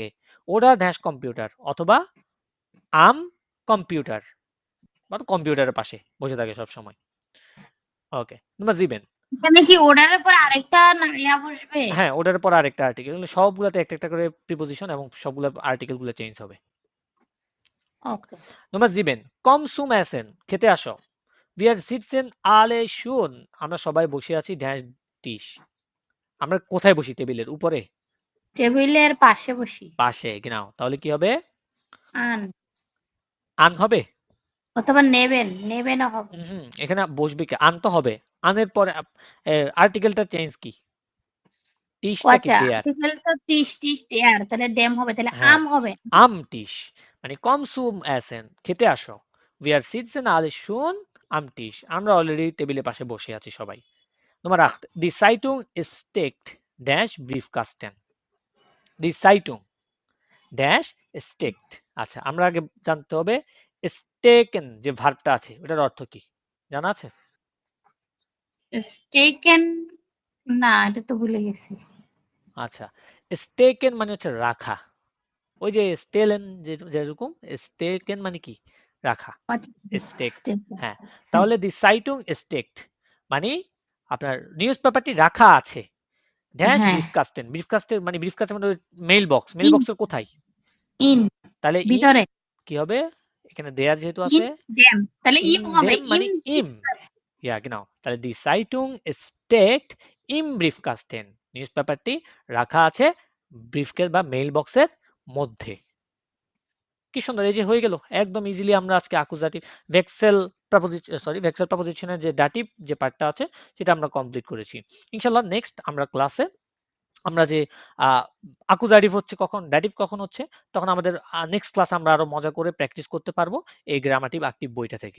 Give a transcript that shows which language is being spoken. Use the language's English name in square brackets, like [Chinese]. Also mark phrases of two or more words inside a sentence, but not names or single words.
[Bangla] ওরা ড্যাশ কম্পিউটার অথবা [German] am Computer, [Bangla] মানে কম্পিউটারের পাশে বসে থাকে সব সময়। ওকে, নাম্বার 7। এখানে কি ওর্ডারের পর আরেকটা ইয়া বসবে? হ্যাঁ, ওটার পর আরেকটা আর্টিকেল, সবগুলাতে একটা একটা করে প্রিপোজিশন এবং সবগুলো আর্টিকেল গুলো চেঞ্জ হবে। ওকে। [German] নাম্বার 7, komm zum Essen, [Bangla] খেতে আসো। [German] Wir sitzen alle schon, [Bangla] আমরা সবাই বসে আছি ড্যাশ ডিশ, আমরা কোথায় বসি? টেবিলের উপরে, টেবিলের পাশে বসি। পাশে, genau, তাহলে কি হবে? [German] আন [Bangla] আন হবে? অথবা নেবেনও হবে। এখানে বসবে কি? আন তো হবে। আনের পরে আর্টিকেলটা চেঞ্জ কি? ও টিশটা কি? আচ্ছা, [German] দেয়ার। [Bangla] আর্টিকেল তো [German] Tisch der, [Bangla] তাহলে ডেম হবে, তাহলে হ্যাঁ, আম হবে। [German] am Tisch, [Bangla] মানে [German] komm zum Essen, [Bangla] খেতে আসো। [German] Wir sitzen alle schon am Tisch, [Bangla] আমরা অলরেডি টেবিলের পাশে বসে আছি সবাই। [German] Nummer 8, die Zeitung ist steckt dash Briefkasten, die Zeitung ড্যাশ স্টেকড। [Bangla] আচ্ছা, আমরা আগে জানতে হবে স্টেকেন যে ভার্বটা আছে ওটার অর্থ কি, জানা আছে? স্টেকেন, না এটা তো ভুলে গেছি। আচ্ছা, স্টেকেন মানে হচ্ছে রাখা, ওই যে স্টেলেন যেরকম, স্টেকেন মানে কি রাখা, স্টেকড। [German] স্টেকেন। [Bangla] হ্যাঁ, হ্যাঁ। তাহলে [German] die Zeitung steckt [Bangla] মানে আপনার নিউজ পেপারটি রাখা আছে ড্যাশ হ্যাঁ। ব্রিফকাস্টেন, ব্রিফকাস্টের মানে ব্রিফকাস্টের মানে [English] mail box, [Bangla] মেইল [German] ইন [Bangla] বক্সের কোথায়? [German] ইন [Bangla] তাহলে ইন ভিতরে। কি হবে? এখানে দেয়ার যেহেতু [German] ইন [Bangla] আছে, দেম, তাহলে [German] ইন [Bangla] ইম হবে, [German] দেম ইম [Bangla] মানে ইম, [English] ডিসকাস। [German] ja genau, তাহলে die Zeitung steckt im Briefkasten, [Bangla] নিউজ পেপারটি রাখা আছে ব্রিফকেস বা মেইল বক্সের মধ্যে। কি সুন্দর, এই যে হয়ে গেল একদম ইজিলি। আমরা আজকে অ্যাকুজাটিভ ভেক্সেল ভেক্সেল প্রপোজিশনের যে ডাটিভ যে পার্টটা আছে সেটা আমরা কমপ্লিট করেছি। ইনশাআল্লাহ নেক্সট আমরা ক্লাসে আমরা যে অ্যাকুজাটিভ হচ্ছে কখন, ডাটিভ কখন হচ্ছে, তখন আমাদের নেক্সট ক্লাসে আমরা আরো মজা করে প্র্যাকটিস করতে পারবো এই গ্রামাটিভ অ্যাক্টিভ বইটা থেকে।